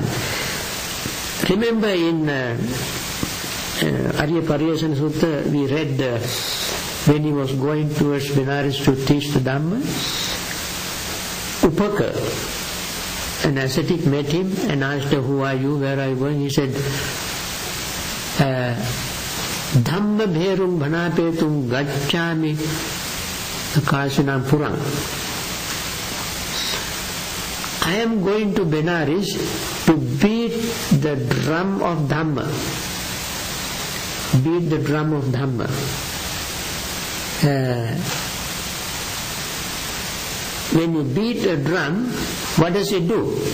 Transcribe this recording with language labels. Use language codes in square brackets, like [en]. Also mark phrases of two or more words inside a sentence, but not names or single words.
[en] Remember in Arya Pariyasana Sutta we read when he was going towards Benares to teach the Dhamma, Upaka, an ascetic, met him and asked her, who are you, where are you going? He said, [pi] Dhamma bherum bhanapetum gacchami kasinam purang. [en] I am going to Benares to beat the drum of Dhamma. Beat the drum of Dhamma. When you beat a drum, what does it do?